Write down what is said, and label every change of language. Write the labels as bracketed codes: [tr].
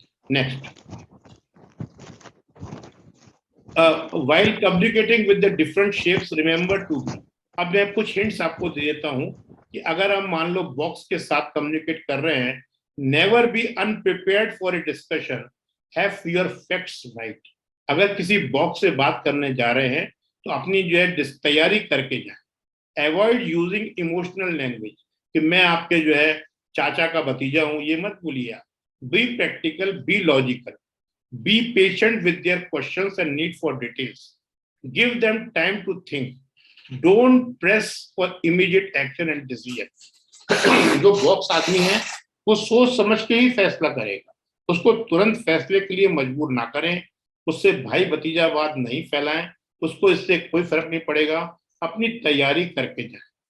[en] next, while communicating with the different shapes, remember to be, [hi] अब मैं कुछ hints आपको दे देता हूं कि अगर हम मान लो बॉक्स के साथ कम्युनिकेट कर रहे हैं, [en] Never be unprepared for a discussion, have your facts right. [hi] अगर किसी बॉक्स से बात करने जा रहे हैं तो अपनी जो है तैयारी करके जाए। [en] avoid using emotional language, [hi] कि मैं आपके जो है चाचा का भतीजा हूं, ये मत बोलिए। [en] Be practical, be logical, be patient with their questions and need for details, give them time to think, don't press for immediate action and decision. [hi] जो बॉक्स आदमी है वो सोच समझ के ही फैसला करेगा, उसको तुरंत फैसले के लिए मजबूर ना करें, उससे भाई भतीजावाद नहीं फैलाएं, उसको इससे कोई फर्क नहीं पड़ेगा, अपनी तैयारी करके जाए।